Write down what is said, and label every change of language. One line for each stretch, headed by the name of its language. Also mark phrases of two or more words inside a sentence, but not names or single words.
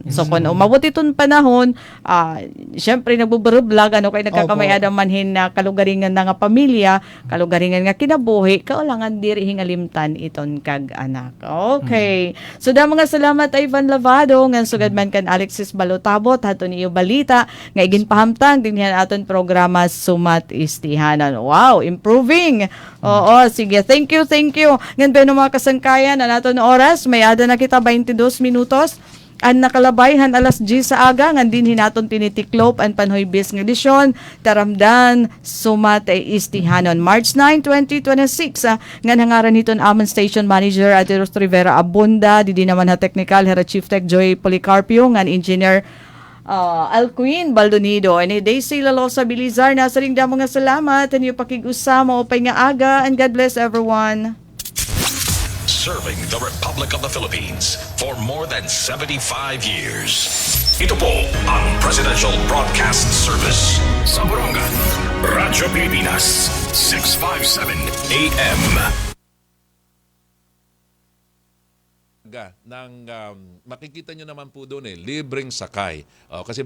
Waray: So kung umabot iton panahon, syempre nagbuburublag kay nagkakamayada manhin na kalugaringan na nga pamilya, kalugaringan nga kinabuhi, kaulangan diri hingalimtan iton kag anak.
English: Okay.
Waray: So da mga salamat Ivan Lavado nga sugad man kan Alexis Balutabot haton iyo balita nga iginpahamtang dinhan aton programa Sumat Istihanan.
English: Wow, improving.
Filipino: Oo, sige.
English: Thank you.
Waray: Ngan pa mga kasangkayan na naton oras, may ada na kita 22 minutos. Ang nakalabayhan alas 10 sa aga nga din hinaton tinitiklop ang panhoybis ng edisyon taramdan Sumat Istihanon March 9, 2026 nga nangaran hiton amon
English: station manager
Waray: at Eros Rivera Abunda di naman ha technical hera chief tech Joy Policarpio nga engineer Alquin Baldonido and Daisy Lalosa Bilizar nasa ring damo nga salamat and yung pakig-usama o pay nga aga
English: and God bless everyone. Serving the Republic of the Philippines for more than 75 years.
Filipino: Ito po ang Presidential Broadcast Service sa Borongan, Radyo Pilipinas, 657 AM. ng makikita nyo naman po doon libreng sakay.